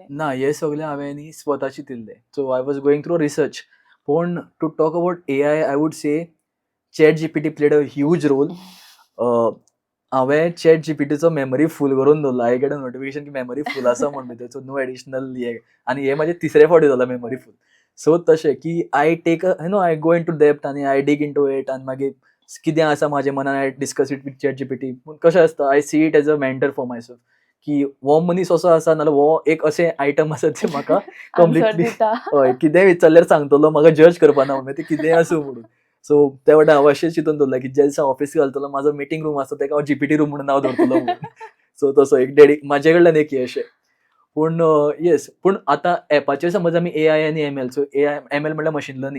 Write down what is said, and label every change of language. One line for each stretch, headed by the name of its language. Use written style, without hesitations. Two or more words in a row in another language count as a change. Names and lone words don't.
Konkani: ना, हे सगळें हांवें न्ही स्वता चिंतिल्लें.
English: so I was going through research. पूण to talk about AI, I would say ChatGPT played a huge role.
Konkani: हांवें चॅट जीपीटीचो
English: memory full
Konkani: करून दवरलो.
English: I get a notification
Konkani: की मेमरी फूल आसा म्हणून भितर,
English: so no additional hey.
Konkani: आनी हे म्हाजें तिसरे फावटी जाला
English: memory full.
Konkani: सो तशें की
English: I take I go into depth
Konkani: आनी
English: I dig into it,
Konkani: आनी मागीर कितें आसा म्हाज्या मनान
English: I discuss it with ChatGPT.
Konkani: पूण कशें आसता,
English: I see it as a mentor for myself
Konkani: की हो मनीस असो आसा नाल्यार हो एक अशें आयटम आसा जे म्हाका आन्सर कंप्लिटली दिता. हय कितेंय विचारल्यार सांगतलो, म्हाका जज करपाना म्हणून ते कितेंय आसूं म्हणून. सो त्या वाटेन हांव अशें चिंतून दवरलां की ज्या दिसा ऑफिस घालतलो म्हाजो
English: meeting room
Konkani: आसा तेका हांव
English: GPT room
Konkani: म्हणून नांव दवरतलो म्हणून. सो तसो एक म्हाजे कडल्यान एक हे अशें. पूण येस, पूण आतां एपाचेर समज आमी एआय आनी एमएल, सो एमएल म्हणल्यार
English: machine learning.